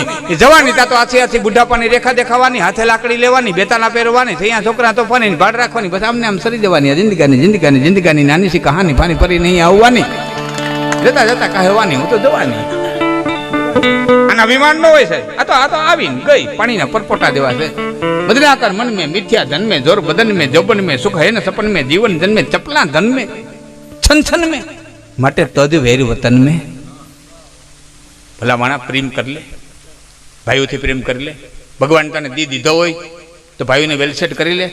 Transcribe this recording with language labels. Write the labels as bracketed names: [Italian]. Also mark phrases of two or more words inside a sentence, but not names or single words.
[Gujarati] એ જવાની ત્યાં તો આછી બુઢાપાની રેખા દેખાવાની, હાથે લાકડી લેવાની, બેતાના પહેરવાની, અહીંયા છોકરા તો ફાની ભાડ રાખવાની, બસ આમને આમ સરી જવાની. જિંદગાની નાની સી કહાની ફાની ફરી નહીં આવવાની, જતા જતા કહેવાની હું તો જવાની. આના અભિમાન ન હોય સાહેબ. આ તો આવીને ગઈ, પાણીના પરપોટા દેવા છે. [Hindi] मदना कर मन में मिथ्या धन में जोर बदन में जोबन में सुख है न सपन में जीवन जन में चपला धन में छन छन में मटे तज वेर वतन में. [Gujarati] ભલા માના પ્રેમ કર લે, ભાઈઓ થી પ્રેમ કર લે. ભગવાન તને દી દીધો હોય તો ભાઈઓ ને વેલસેટ કરી લે.